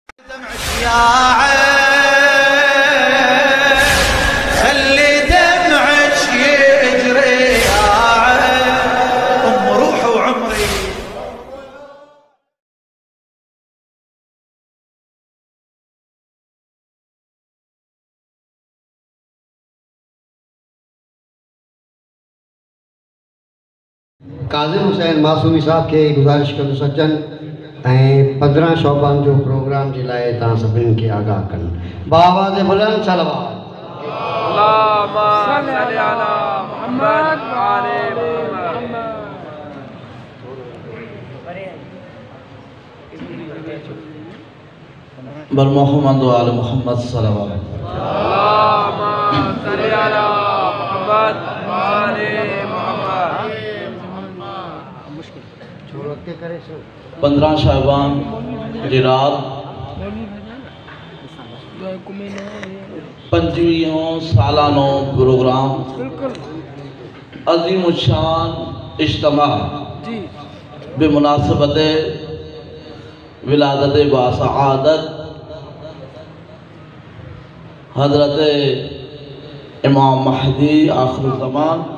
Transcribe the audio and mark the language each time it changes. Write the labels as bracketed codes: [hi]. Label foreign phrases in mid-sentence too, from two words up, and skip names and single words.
[ar] خلي دمعك يجري يا أم روحي وعمري. [sd] काज़िम हुसैन मासूमी साहब के गुज़ारिश कंदुसि सज्जन ऐं 15 शौबान जो प्रोग्राम जे लाइ तव्हां सभिनीनि खे आगाह कनि। बाआवाज़ बुलंद सलवात। [ar] اللهم صل على محمد وآل محمد. بر محمد وآل محمد صلى الله عليه وسلم. اللهم صل على محمد وآل محمد. [sd] 15 शाबान जी रात 25 सालानो प्रोग्राम अज़ीम शान इज्तिमा बेमुनासबत विलादत बासआदत हज़रत इमाम महदी आखिर ज़मान।